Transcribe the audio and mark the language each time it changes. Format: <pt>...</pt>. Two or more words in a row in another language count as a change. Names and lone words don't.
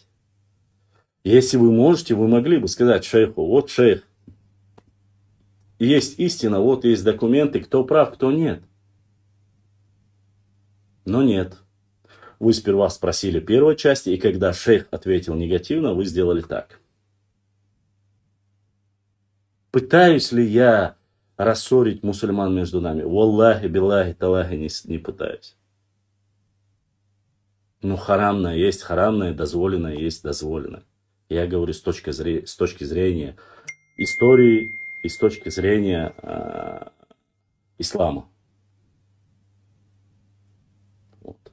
<ru>Если вы можете, вы могли бы сказать шейху, вот шейх, есть истина, вот есть документы, кто прав, кто нет. Но нет. Вы сперва спросили первой части, и когда шейх ответил негативно, вы сделали так. Пытаюсь ли я рассорить мусульман между нами?</ru> <ar>والله، بالله، تالله,</ar> <ru>не пытаюсь. Но харамное есть харамное, дозволенное есть дозволенное. Я говорю с точки зрения истории и с точки зрения ислама. Вот.</ru>